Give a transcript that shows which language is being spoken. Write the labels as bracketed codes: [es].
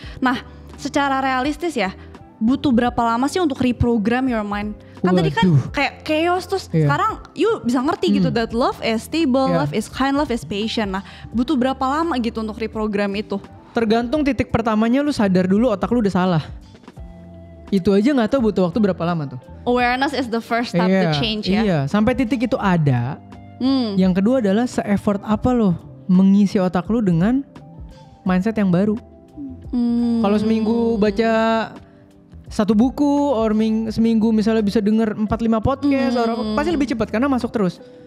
[id] Nah, secara realistis ya, butuh berapa lama sih untuk [en] reprogram your mind? [id] Kan tadi kan kayak chaos terus sekarang you bisa ngerti gitu [en] that love is stable, love is kind, love is patient. [id] Nah, butuh berapa lama gitu untuk reprogram itu? Tergantung titik pertamanya lu sadar dulu otak lu udah salah. Itu aja gak tahu butuh waktu berapa lama tuh. [en] Awareness is the first step to change ya. [id] Iya, sampai titik itu ada. Yang kedua adalah se-effort apa lo mengisi otak lu dengan mindset yang baru. Kalau seminggu baca 1 buku, or seminggu misalnya bisa denger 4-5 podcast, pasti lebih cepat karena masuk terus.